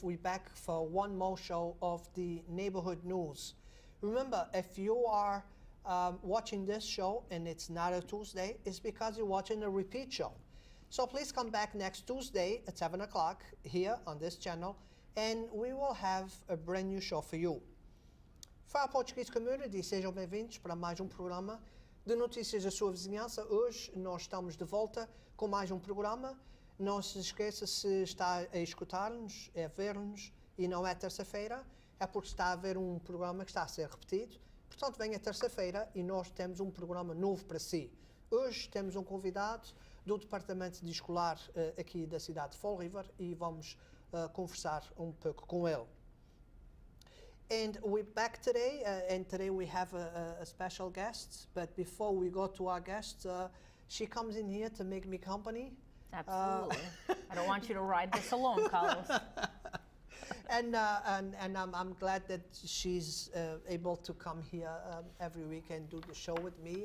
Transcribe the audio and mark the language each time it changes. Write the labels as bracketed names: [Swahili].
[English] We're back for one more show of the neighborhood news. Remember, if you are watching this show and it's not a Tuesday, it's because you're watching a repeat show. So please come back next Tuesday at 7 o'clock here on this channel, and we will have a brand new show for you. [Portuguese] Fala Portuguese Community, sejam bem-vindos para mais programa de notícias da sua vizinhança. Hoje nós estamos de volta com mais programa. Não se esqueça, se está a escutar-nos, a ver-nos e não é terça-feira, é porque está a haver programa que está a ser repetido. Portanto, venha terça-feira e nós temos programa novo para si. Hoje temos convidado do departamento de escolar aqui da cidade de Fall River e vamos conversar pouco com ele. [English] And we're back today, and today we have a special guest. But before we go to our guest, she comes in here to make me company. Absolutely. I don't want you to ride this alone, Carlos. And I'm glad that she's able to come here every week and do the show with me.